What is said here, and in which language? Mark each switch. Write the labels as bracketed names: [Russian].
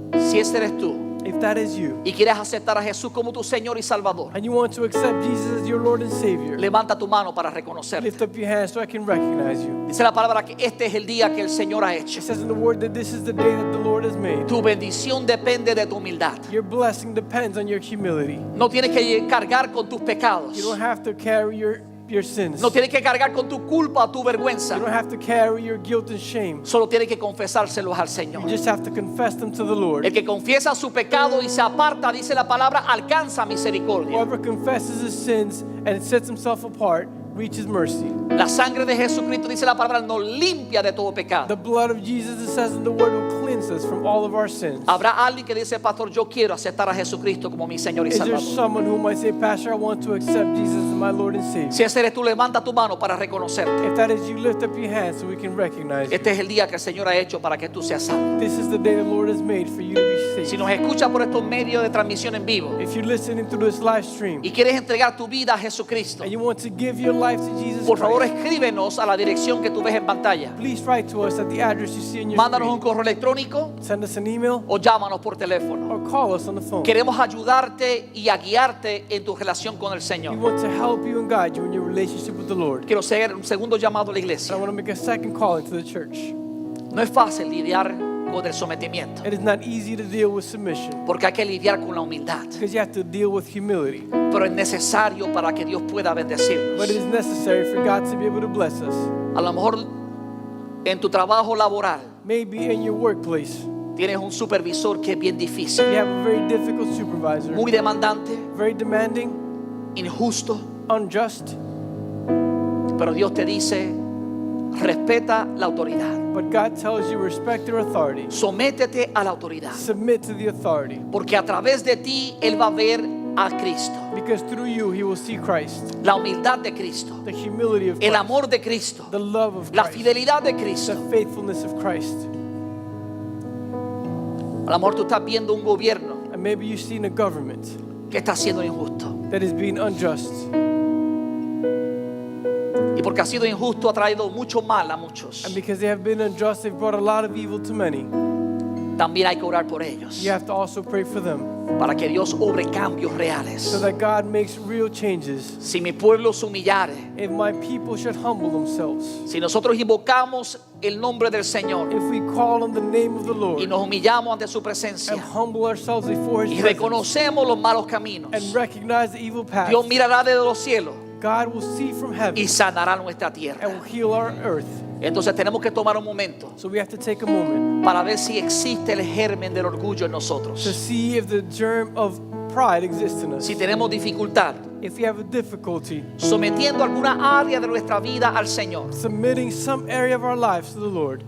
[Spanish] Si ese eres tú [English] If that is you, [Spanish] y quieres aceptar a Jesús como tu Señor y Salvador, [English] and you want to accept Jesus as your Lord and Savior, [Spanish] levanta tu mano para reconocerle. [English] lift up your hands so I can recognize you. [Spanish] Dice la palabra que este es el día que el Señor ha hecho. [English] It says in the word that this is the day that the Lord has made. [Spanish] Tu bendición depende de tu humildad. [English] Your blessing depends on your humility. [Spanish] No tienes que cargar con tus pecados. [English] You don't have to carry your sins. [Spanish] No tienes que cargar con tu culpa o tu vergüenza. [English] You don't have to carry your guilt and shame. [Spanish] Solo tienes que confesárselos al Señor. [English] You just have to confess them to the Lord. [Spanish] El que confiesa su pecado y se aparta, dice la palabra, alcanza misericordia. [English] Whoever confesses his sins and sets himself apart reaches mercy. [Spanish] La sangre de Jesucristo, dice la palabra, nos limpia de todo [English] The [Spanish] pecado. [English] blood of Jesus, it says in the word, will cleanse us from all of our sins. [Spanish] Habrá alguien que dice, pastor, yo quiero aceptar a Jesucristo como mi Señor y [English] Is there [Spanish] Salvador. [English] someone who might say, Pastor, I want to accept Jesus as my Lord and Savior? [Spanish] Si ese eres tú, levanta tu mano para reconocerte. [English] If that is you, lift up your hand so we can recognize you. [Spanish] Este es el día que el Señor ha hecho para que tú seas salvo. [English] This is the day the Lord has made for you to be [Spanish] Si [English] saved. [Spanish] nos escuchas por estos medios de transmisión en vivo [English] If you're listening through this live stream [Spanish] y quieres entregar tu vida a Jesucristo, [English] and you want to give your life to Jesus [Spanish] por favor [English] Christ, [Spanish] escríbenos a la dirección que tú ves en pantalla. [English] please write to us at the address you see in your [Spanish] Mándanos un [English] screen. [Spanish] correo electrónico [English] Send us an email [Spanish] o llámanos por teléfono. [English] or call us on the phone. [Spanish] Queremos ayudarte y a guiarte en tu relación con el [English] We [Spanish] Señor. [English] want to help you and guide you in your relationship with the Lord. [Spanish] Quiero hacer un segundo llamado a la [English] And I [Spanish] iglesia. [English] want to make a second calling to the church. [Spanish] No es fácil lidiar con el sometimiento, [English] It is not easy to deal with submission [Spanish] porque hay que lidiar con la humildad, [English] because you have to deal with humility. [Spanish] pero es necesario para que Dios pueda bendecirnos. [English] But it is necessary for God to be able to bless us. [Spanish] A lo mejor en tu trabajo laboral [English] Maybe in your workplace, [Spanish] tienes un supervisor que es bien difícil, [English] you have a very difficult supervisor, [Spanish] muy demandante, [English] very demanding, [Spanish] injusto, [English] unjust, [Spanish] pero Dios te dice, respeta la autoridad, [English] but God tells you respect their authority. [Spanish] sométete a la autoridad, [English] Submit to the authority, [Spanish] porque a través de ti Él va a ver a Cristo, [English] because through you he will see Christ, [Spanish] la humildad de Cristo, [English] the humility of [Spanish] el [English] Christ, [Spanish] amor de Cristo, [English] the love of [Spanish] la [English] Christ, [Spanish] fidelidad de [English] the [Spanish] Cristo. [English] faithfulness of Christ. [Spanish] A lo mejor tú estás viendo un gobierno [English] And maybe you've seen a government [Spanish] que está siendo injusto, [English] that is being unjust. [Spanish] y porque ha sido injusto ha traído mucho mal a muchos. [English] And because they have been unjust, they've brought a lot of evil to many. [Spanish] También hay que orar por ellos, [English] You have to also pray for them [Spanish] para que Dios obre cambios [English] so [Spanish] reales. [English] that God makes real changes. [Spanish] Si mi pueblo se humillare, [English] If my people should humble themselves, [Spanish] si nosotros invocamos el nombre del Señor [English] if we call on the name of the [Spanish] y [English] Lord [Spanish] nos humillamos ante su presencia [English] and humble ourselves before [Spanish] y [English] His presence [Spanish] reconocemos los malos caminos, [English] and recognize the evil paths, [Spanish] Dios mirará desde los cielos [English] God will see from heaven [Spanish] y sanará nuestra tierra. [English] and will heal our earth. [Spanish] Entonces tenemos que tomar un momento [English] So we have to take a moment [Spanish] para ver si existe el germen del orgullo en [English] to [Spanish] nosotros. [English] see if the germ of pride exists in us. [Spanish] Si tenemos dificultad [English] If we have a difficulty [Spanish] sometiendo alguna área de nuestra vida al Señor, [English] submitting some area of our lives to the Lord,